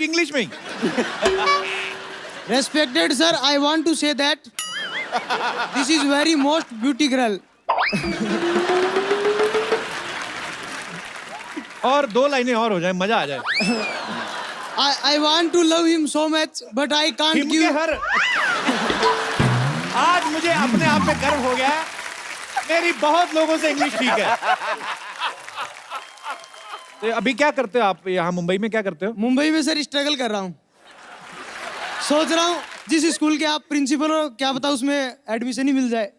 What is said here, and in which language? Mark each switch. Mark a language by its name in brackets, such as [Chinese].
[Hindi] English में ही। [English] Respected sir, I want to say that this is very most beauty girl. [Hindi] और 2 लाइनें और हो जाए, मजा आ जाए। [English] I want to love him so much, but I can't give. [Hindi] आज मुझे अपने आप में गर्व हो गया है, मेरी बहुत लोगों से इंग्लिश ठीक है। तो अभी क्या करते हो आप यहाँ मुंबई में? क्या करते हो? मुंबई में सर स्ट्रगल कर रहा हूँ। सोच रहा हूँ जिस स्कूल के आप प्रिंसिपल हो, क्या पता उसमें एडमिशन ही मिल जाए।